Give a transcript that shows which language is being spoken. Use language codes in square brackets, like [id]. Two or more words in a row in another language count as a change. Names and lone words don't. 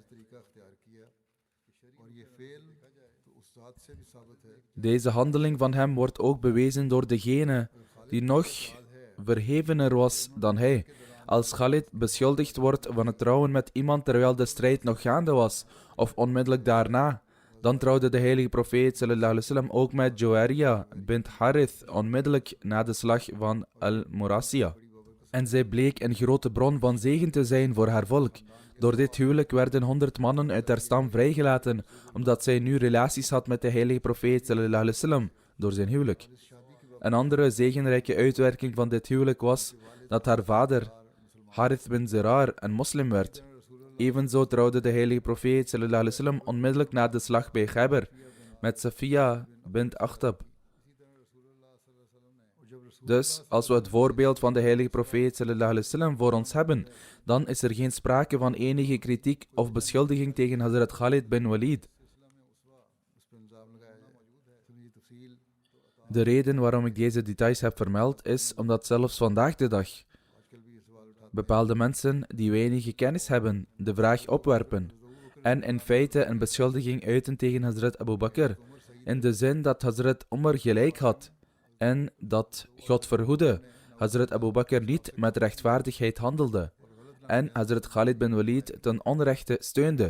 [nl] Deze handeling van hem wordt ook bewezen door degene die nog verhevener was dan hij. Als Khalid beschuldigd wordt van het trouwen met iemand terwijl de strijd nog gaande was, of onmiddellijk daarna, dan trouwde de heilige profeet [ar] صلى الله عليه وسلم [nl] ook met Juwariya bint Harith onmiddellijk na de slag van Al-Murasiya. En zij bleek een grote bron van zegen te zijn voor haar volk. Door dit huwelijk werden 100 mannen uit haar stam vrijgelaten, omdat zij nu relaties had met de heilige profeet [ar] صلى الله عليه وسلم [nl] door zijn huwelijk. Een andere zegenrijke uitwerking van dit huwelijk was dat haar vader, Harith bin Zirar, een moslim werd. Evenzo trouwde de heilige profeet [ar] صلى الله عليه وسلم [nl] onmiddellijk na de slag bij Khaybar met Safiya bint Akhtab. Dus, als we het voorbeeld van de heilige profeet [ar] صلى الله عليه وسلم [nl] voor ons hebben, dan is er geen sprake van enige kritiek of beschuldiging tegen Hazrat Khalid bin Walid. De reden waarom ik deze details heb vermeld is omdat zelfs vandaag de dag bepaalde mensen die weinig kennis hebben, de vraag opwerpen en in feite een beschuldiging uiten tegen Hazrat Abu Bakr, in de zin dat Hazrat Umar gelijk had en dat, God verhoede, Hazrat Abu Bakr niet met rechtvaardigheid handelde en Hazrat Khalid bin Walid ten onrechte steunde.